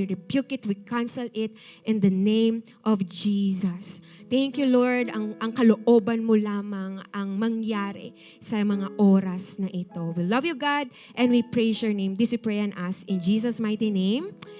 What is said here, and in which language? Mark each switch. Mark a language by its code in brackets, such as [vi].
[en] We rebuke it, we cancel it in the name of Jesus. Thank you, Lord. [tl] Ang kalooban mo lamang ang mangyari sa mga oras na ito. [en] We love you, God, and we praise your name. This we pray and ask in Jesus' mighty name.